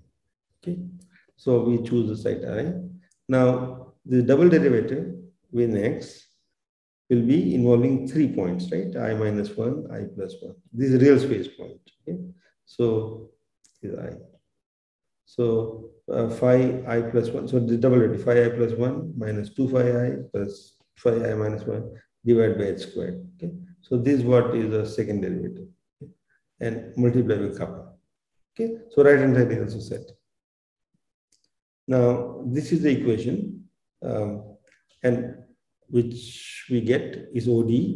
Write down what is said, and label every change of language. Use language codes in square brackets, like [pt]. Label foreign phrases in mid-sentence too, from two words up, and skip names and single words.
[en] Okay, so we choose the site I. Now the double derivative with x will be involving 3 points, right? I minus 1, I plus 1. This is real space point. Okay, so is I. So phi I plus 1. So the double derivative phi I plus 1 minus 2 phi I plus phi I minus 1 divided by h squared. Okay, so this is what is the second derivative, okay? And multiply with kappa. Okay, so right hand side is also set. Now this is the equation, and which we get is OD.